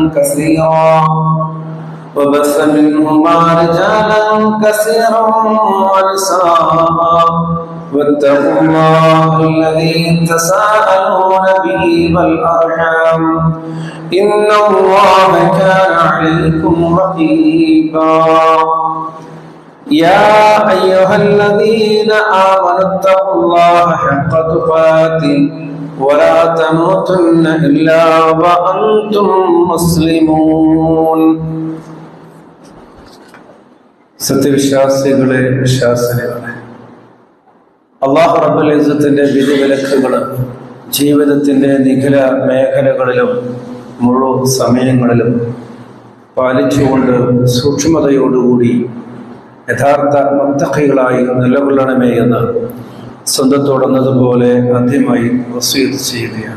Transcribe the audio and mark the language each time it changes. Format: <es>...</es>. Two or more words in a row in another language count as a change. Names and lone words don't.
<ar>كثيرا ونساء واتقوا الله الذي تساءلون به والأرحام إن الله كان عليكم رقيبا يا أيها الذين آمنوا اتقوا الله حق تقاته ولا تموتن إلا وأنتم مسلمون</ar> <ml>സത്യവിശ്വാസികളെ വിശ്വാസികളെ</ml> <ar>الله رب العزة</ar> <ml>വിധിവിലക്കുകൾ ജീവിതത്തിന്റെ നിഖില മേഖലകളിലും മുഴുവൻ സമയങ്ങളിലും പാലിച്ചുകൊണ്ട് സൂക്ഷ്മതയോടുകൂടി യഥാർത്ഥ മുത്തഖികളായി നിലകൊള്ളണമേ എന്ന് സ്വന്തത്തോടുന്നതുപോലെ ആദ്യമായി വസിയത്ത് ചെയ്യുകയാണ്.</ml>